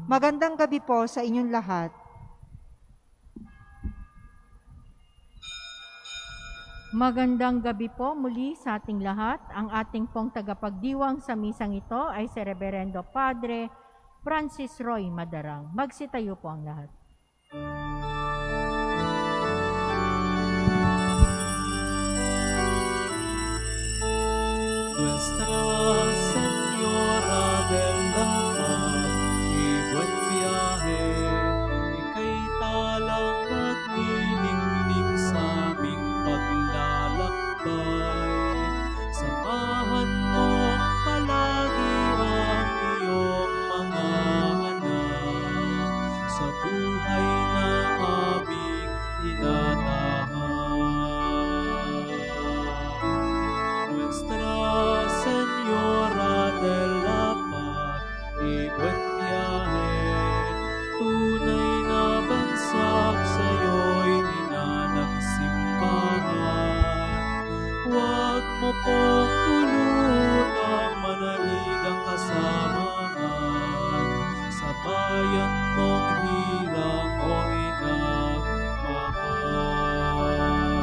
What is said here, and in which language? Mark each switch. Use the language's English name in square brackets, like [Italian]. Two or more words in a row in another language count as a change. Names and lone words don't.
[Filipino] Magandang gabi po sa inyong lahat. Magandang gabi po muli sa ating lahat. Ang ating pong tagapagdiwang sa misang ito ay si Reverendo Padre Francis Roy Madarang. Magsitayo po ang lahat. [Spanish] Nuestra Señora del Paz, y buen viaje, [Filipino] ika'y talang nagnilingning sa aming paglalakbay. Samahan mo palagi ang iyong mga anak sa buhay na aming tinatahan. [Spanish] Nuestra Señora de la Paz y buen viaje, [Filipino] tunay na bansak sa'yo'y inanang simbahan. Huwag mo pong tulutang manaligang kasamahan sa bayan mong hirang o inang mahal.